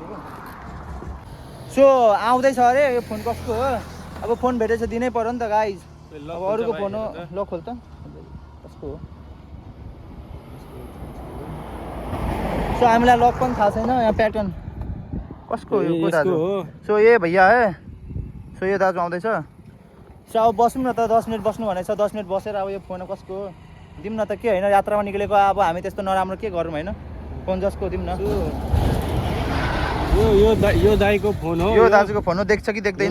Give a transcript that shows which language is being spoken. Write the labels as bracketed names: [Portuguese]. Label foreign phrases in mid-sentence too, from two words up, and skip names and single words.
[Nepali] सो आउँदैछ अरे यो फोन कसको हो। अब फोन भेटेछ दिनै पर्यो नि त गाइज। अब अरूको फोन हो। ल खोल त कसको हो। सो हामीलाई लक पनि थाहा छैन, यहाँ प्याटर्न कसको हो यो दाजु। सो [Hindi] ये भैया है। [Nepali] सो यो दाजु आउँदैछ। सो अब बसौँ न त, 10 मिनट बस्नु भनेको छ। 10 मिनट बसेर अब यो फोन कसको हो दिउँ न त। के होइन यात्रामा निक्लेको अब हामी त्यस्तो नराम्रो के गरौँ होइन। फोन जसको दिउँ न। यो दाइको फोन हो। यो दाजुको फोन हो। देख्छ कि देख्दैन?